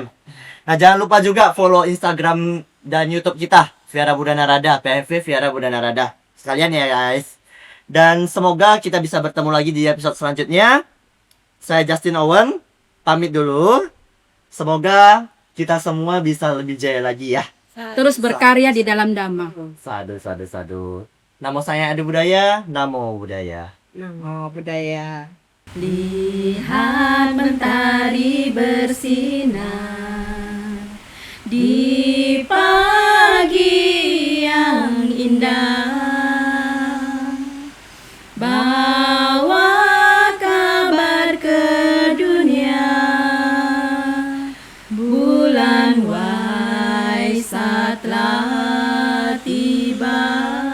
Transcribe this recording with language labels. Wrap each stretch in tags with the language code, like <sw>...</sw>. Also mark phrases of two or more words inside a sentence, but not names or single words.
<id>Nah, jangan lupa juga follow Instagram dan YouTube kita, Viara Buddha Narada, PMV Viara Buddha Narada. Sekalian ya guys. Dan semoga kita bisa bertemu lagi di episode selanjutnya. Saya Justin Owen, pamit dulu. Semoga kita semua bisa lebih jaya lagi ya. Terus berkarya di dalam Dhamma. Sadu. Namo saya Adi Budaya, Namo Budaya. Oh, budaya. Lihat mentari bersinar di pagi yang indah, bawa kabar ke dunia, bulan Waisak telah tiba.</id>